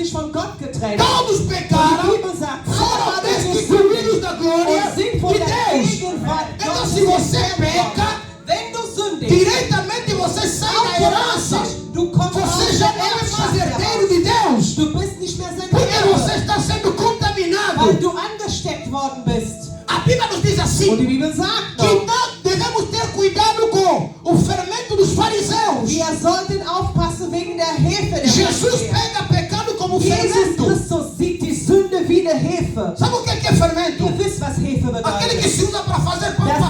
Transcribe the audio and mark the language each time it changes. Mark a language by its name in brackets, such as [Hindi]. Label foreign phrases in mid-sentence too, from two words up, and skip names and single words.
[German] von Gott getrennt. [Portuguese] Todos [German] Und die [Portuguese] pecaram, [German] Bibel sagt, [Portuguese] foram [German] alle haben [Portuguese] destituídos da glória [German] und sind von [Portuguese] de [German] der [Portuguese] Deus. [German] Gegenwart [Portuguese] Então, [German] Gottes [Portuguese] se você [German] entfernt [Portuguese] peca, [German] worden. Wenn du sündigst, [Portuguese] diretamente você sai da herança. [German] du kommst aus [Portuguese] Você [German] der [Portuguese] já não é mais [German] Erbschaft [Portuguese] herdeiro [German] heraus. [Portuguese] de Deus. [German] Du bist nicht mehr sein [Portuguese] Porque você [German] Erbe, [Portuguese] está sendo [German] weil [Portuguese] contaminado. [German] du angesteckt worden bist. [Portuguese] A Bíblia nos diz [German] Und [Portuguese] assim, [German] die Bibel sagt [Portuguese] que [German] noch, [Portuguese] não devemos ter cuidado com o fermento dos fariseus. [German] wir sollten aufpassen wegen der Hefe der [Portuguese] Jesus [German] Pharisäer. [Portuguese] pega pecado como [German] Jesus [Portuguese] fermento. [German] Christus sieht die Sünde wie eine Hefe. [Portuguese] Sabe o que é fermento? [German] Ihr wisst, was Hefe [Portuguese] Aquele que [German] bedeutet. [Portuguese] se usa para fazer pão, para [German] Das